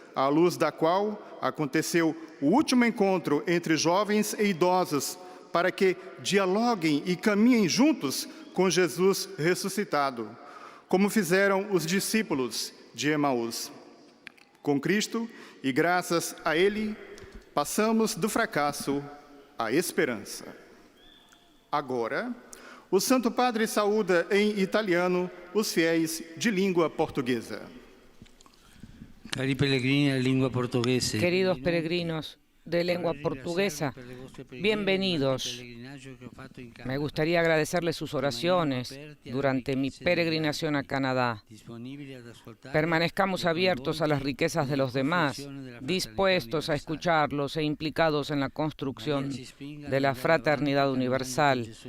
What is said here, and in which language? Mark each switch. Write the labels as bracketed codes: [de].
[pt] à luz da qual aconteceu o último encontro entre jovens e idosos, para que dialoguem e caminhem juntos com Jesus ressuscitado, como fizeram os discípulos de Emaús. Com Cristo e graças a Ele, passamos do fracasso à esperança. Agora, o Santo Padre saúda em italiano os fiéis de língua portuguesa. [it] Cari pellegrini di lingua portoghese. [es] Queridos peregrinos de lengua portuguesa, bienvenidos. Me gustaría agradecerles sus oraciones durante mi peregrinación a Canadá. Permanezcamos abiertos a las riquezas de los demás, dispuestos a escucharlos e implicados en la construcción de la fraternidad universal.